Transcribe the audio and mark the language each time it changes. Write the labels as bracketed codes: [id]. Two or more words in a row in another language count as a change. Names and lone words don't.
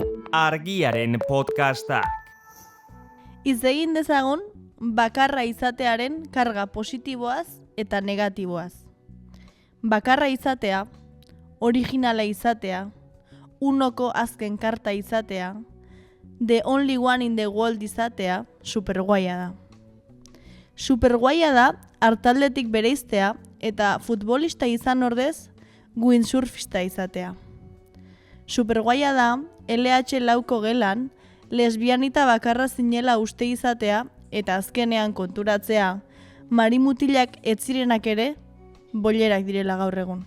[eu] Argiaren podcastak. Hitz egin dezagun bakarra izatearen karga positiboaz eta negatiboaz. Bakarra izatea, originala izatea, unoko azken karta izatea, [en] the only one in the world [eu] izatea, superguaia da. Superguaia da artaldetik bereiztea eta futbolista izan ordez windsurfista izatea. Superguaia da LH lauko gelan lesbianita bakarra zinela uste izatea eta azkenean konturatzea marimutilak etzirenak ere bolerak direla gaur egun.